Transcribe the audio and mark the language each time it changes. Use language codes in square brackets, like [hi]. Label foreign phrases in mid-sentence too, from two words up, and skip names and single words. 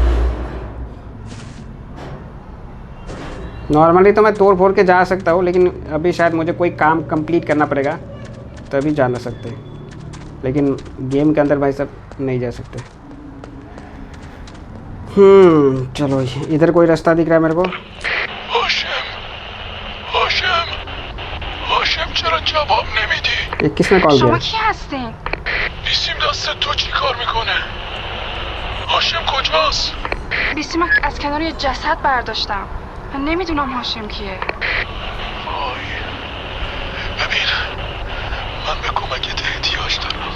[hi] नॉर्मली तो मैं तोड़ फोड़ के जा सकता हूँ, लेकिन अभी शायद मुझे कोई काम कंप्लीट करना पड़ेगा तभी जा ना सकते, लेकिन गेम के अंदर भाई साहब नहीं जा सकते। चलो इधर कोई रास्ता दिख रहा है मेरे को। [fa] هاشم چرا جواب نمیدی؟ [hi] ये किसने कॉल किया? [fa] شما کی هستین؟ بیسیم دست تو چی کار میکنه؟ هاشم کجاست؟ بیسیم از کنار یه جسد برداشتم. من نمیدونم هاشم کیه. وای ببین، من به کمکت احتیاج دارم.